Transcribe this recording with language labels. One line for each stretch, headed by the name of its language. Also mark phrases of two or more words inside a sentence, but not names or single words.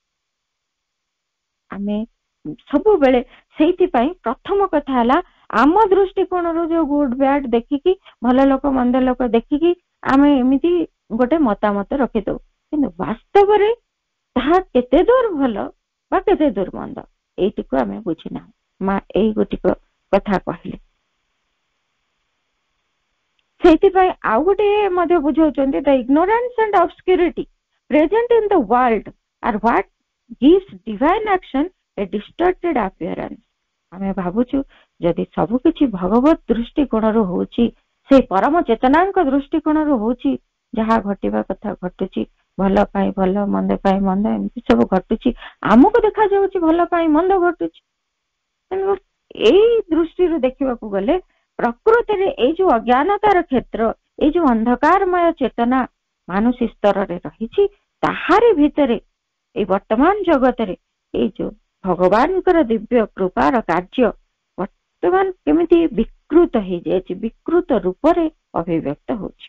Odia: ଆମେ ସବୁବେଳେ ସେଇଥିପାଇଁ ପ୍ରଥମ କଥା ହେଲା, ଆମ ଦୃଷ୍ଟିକୋଣରୁ ଯୋଉ
English: good bad
Odia: ଦେଖିକି, ଭଲ ଲୋକ ମନ୍ଦ ଲୋକ ଦେଖିକି ଆମେ ଏମିତି ଗୋଟେ ମତାମତ ରଖିଦଉ, କିନ୍ତୁ ବାସ୍ତବରେ ତାହା କେତେ ଦୂର ଭଲ ବା କେତେ ଦୂର ମନ୍ଦ, ଏଇଟିକୁ ଆମେ ବୁଝିନାହୁଁ। ମା ଏଇ ଗୋଟିକ କଥା କହିଲେ। ସେଇଥିପାଇଁ ଆଉ ଗୋଟେ ମଧ୍ୟ ବୁଝାଉଛନ୍ତି,
English: the ignorance and obscurity present in the world are what gives divine action a distorted appearance।
Odia: ଆମେ ଭାବୁଛୁ ଯଦି ସବୁ କିଛି ଭଗବତ ଦୃଷ୍ଟିକୋଣରୁ ହଉଛି, ସେଇ ପରମ ଚେତନାଙ୍କ ଦୃଷ୍ଟିକୋଣରୁ ହଉଛି, ଯାହା ଘଟିବା କଥା ଘଟୁଛି, ଭଲ ପାଇଁ ଭଲ, ମନ୍ଦ ପାଇଁ ମନ୍ଦ, ଏମିତି ସବୁ ଘଟୁଛି, ଆମକୁ ଦେଖାଯାଉଛି ଭଲ ପାଇଁ ମନ୍ଦ ଘଟୁଛି। ଏଇ ଦୃଷ୍ଟିରୁ ଦେଖିବାକୁ ଗଲେ ପ୍ରକୃତରେ ଏଇ ଯୋଉ ଅଜ୍ଞାନତାର କ୍ଷେତ୍ର, ଏଇ ଯୋଉ ଅନ୍ଧକାରମୟ ଚେତନା ମାନୁଷୀ ସ୍ତରରେ ରହିଛି, ତାହାରି ଭିତରେ ଏଇ ବର୍ତ୍ତମାନ ଜଗତରେ ଏଇ ଯୋଉ ଭଗବାନଙ୍କର ଦିବ୍ୟ କୃପାର କାର୍ଯ୍ୟ ବର୍ତ୍ତମାନ କେମିତି ବିକୃତ ହେଇଯାଇଛି, ବିକୃତ ରୂପରେ ଅଭିବ୍ୟକ୍ତ ହଉଛି।